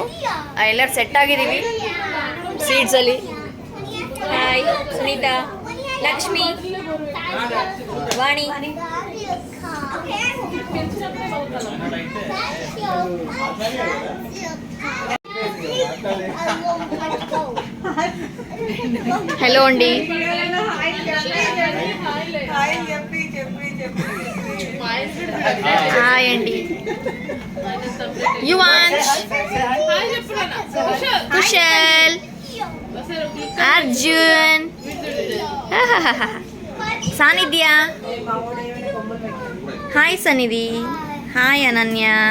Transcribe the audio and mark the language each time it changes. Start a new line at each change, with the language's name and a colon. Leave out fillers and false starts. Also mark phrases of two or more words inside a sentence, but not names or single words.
Kannada: ಎಲ್ಲರೂ ಸೆಟ್ ಆಗಿದ್ದೀವಿ ಸೀಟ್ಸಲ್ಲಿ. ಹಾಯ್ ಸುನೀತಾ, ಲಕ್ಷ್ಮಿ, ವಾಣಿ.
Telugu: హలో అండి. హాయ్ అండి. యువాంష్, కుశల్, అర్జున్, సానిధ్య. హాయ్ సన్నిధి, హాయ్ అనన్య.